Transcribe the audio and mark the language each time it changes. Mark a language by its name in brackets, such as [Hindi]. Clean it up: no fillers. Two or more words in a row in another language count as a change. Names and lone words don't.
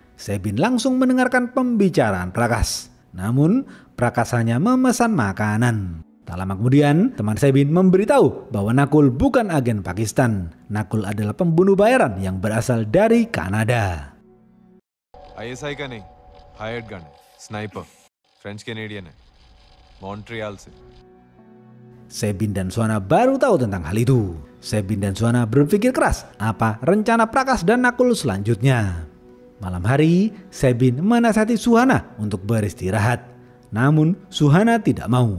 [Indonesian] Sebin langsung mendengarkan pembicaraan Prakash. Namun Prakash hanya memesan makanan. Tak lama kemudian teman Sebin memberitahu bahwa Nakul bukan agen Pakistan. Nakul adalah pembunuh bayaran yang berasal dari Kanada. [Hindi] ISI का नहीं, [English] hired gun है, sniper, French Canadian है, Montreal से. [Indonesian] Sebin dan Suhana baru tahu tentang hal itu. Sebin dan Suhana berpikir keras apa rencana Prakash dan Nakul selanjutnya. Malam hari, Sebin menasihati Suhana untuk beristirahat. Namun Suhana tidak mau.